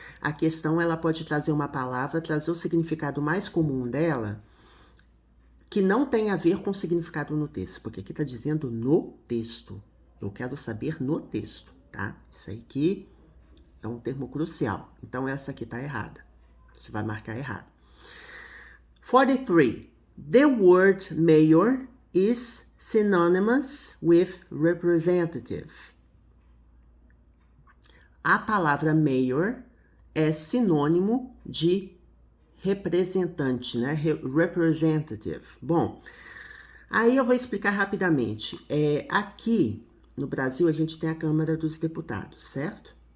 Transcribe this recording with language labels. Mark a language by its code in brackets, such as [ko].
[pt] A questão, ela pode trazer uma palavra, trazer o significado mais comum dela, que não tem a ver com o significado no texto, porque aqui está dizendo no texto. Eu quero saber no texto, tá? Isso aqui é um termo crucial. Então, essa aqui tá errada. Você vai marcar errado. 43. [en] The word mayor is synonymous with representative. [pt] A palavra mayor é sinônimo de representante, né? Representative. Bom, aí eu vou explicar rapidamente. Aqui no Brasil a gente tem a Câmara dos Deputados, certo?